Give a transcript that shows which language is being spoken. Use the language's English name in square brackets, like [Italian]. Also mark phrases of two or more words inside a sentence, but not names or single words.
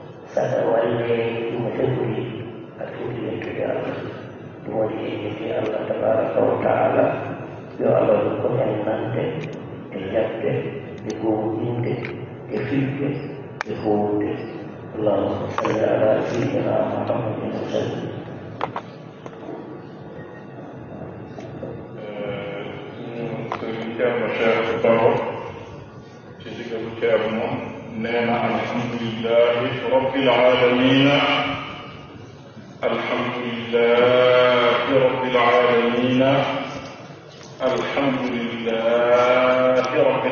[Fula] sada walle ɗum tenguri alhamdulillah kadi Allah ɗum waɗi yimɓe Allah [Arabic] تبارك وتعالى [Fula] yo Allah ɗum ko en nande e yabde e gowɗinde e filde e fowde [Arabic] اللهم صل على سيدنا محمد وسلم. [Fula] Ceerno Cheikh Baro ci digalu Ceerno nee na [Arabic] الحمد لله رب العالمين الحمد لله رب العالمين الحمد لله رب